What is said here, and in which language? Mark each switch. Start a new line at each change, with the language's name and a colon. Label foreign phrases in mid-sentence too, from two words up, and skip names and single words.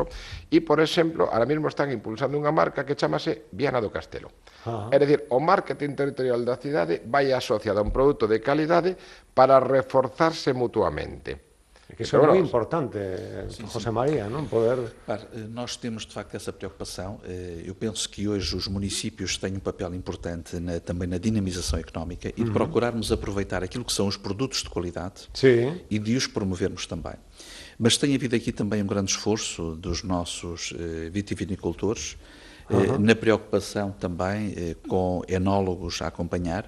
Galician: E, por exemplo, ahora mesmo están impulsando unha marca que chamase Viana do Castelo. É dicir, o marketing territorial da cidade vai asociado a un produto de calidade para reforzarse mutuamente. Que isso é moi importante, José María, non?
Portuguese: Poder... Nós temos, de facto, essa preocupação. Eu penso que hoje os municípios têm um papel importante também na dinamização económica e de procurarmos aproveitar aquilo que são os produtos de qualidade e de os promovermos também. Mas tem havido aqui também um grande esforço dos nossos vitivinicultores, na preocupação também com enólogos a acompanhar.